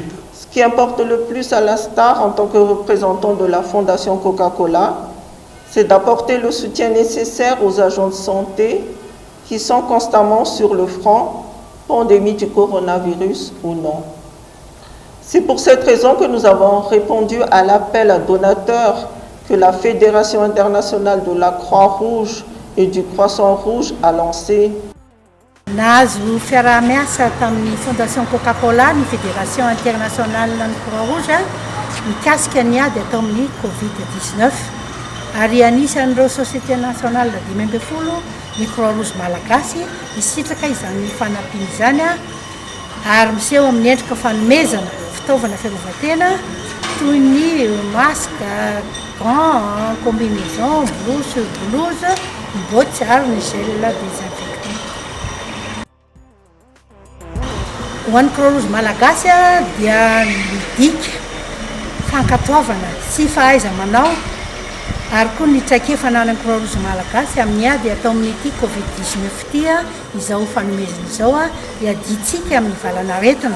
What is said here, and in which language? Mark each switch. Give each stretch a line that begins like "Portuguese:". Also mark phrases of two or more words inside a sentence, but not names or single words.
French: Ce qui importe le plus à la STAR en tant que représentant de la Fondation Coca-Cola, c'est d'apporter le soutien nécessaire aux agents de santé qui sont constamment sur le front, pandémie du coronavirus ou non. C'est pour cette raison que nous avons répondu à l'appel à donateurs que la Fédération internationale de la Croix-Rouge et du Croissant-Rouge a lancé.
Malagasy: Nazo fiara-miasa tamin'ny Fondation Coca-Cola, ny Fédération internationale de la Croix-Rouge, mikasika ny ady atao amin'ny Covid-19 ary anisan'ireo
French: Société nationale
Malagasy: dimy ambin'ny folo ny Croix-Rouge Malagasy isitraka izany fanampiana izany ary miseho amin'ny endrika fanomezana fitaovana fiarovan-tena toy ny
French: masque, gants, combinaison, blouse, bottes
Malagasy: ary ny
French: gel désinfectant.
Malagasy: Ho an'ny Croix-Rouge Malagasy dia midika fankatoavana sy fahaiza-manao ary koa ny traikefa anan'ny Croix-Rouge Malagasy amin'ny ady atao amin'ity Covid-19 ity izao fanomezana izao iaditsika amin'ny valanaretina.